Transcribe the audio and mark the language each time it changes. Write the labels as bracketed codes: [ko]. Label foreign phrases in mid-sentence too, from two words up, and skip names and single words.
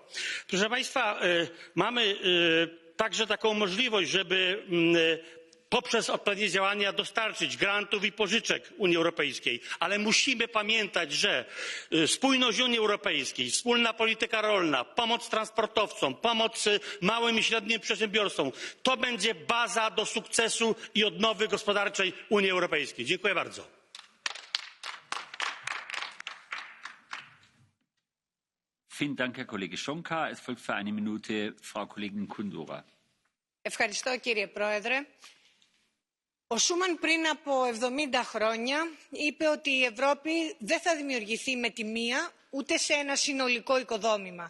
[pl] Proszę Państwa, mamy także taką możliwość, żeby poprzez odpowiednie działania dostarczyć grantów i pożyczek Unii Europejskiej, ale musimy pamiętać, że spójność Unii Europejskiej, wspólna polityka rolna, pomoc transportowcom, pomoc małym i średnim przedsiębiorstwom to będzie baza do sukcesu i odnowy gospodarczej Unii Europejskiej. Dziękuję bardzo. [de] Vielen Dank, Herr Kollege Szonka. Es folgt für 1 Minute Frau Kollegin Kundura. [el] Ευχαριστώ, κύριε Πρόεδρε. Ο Σούμαν πριν από 70 χρόνια είπε ότι η Ευρώπη δεν θα δημιουργηθεί με τη μία ούτε σε ένα συνολικό οικοδόμημα.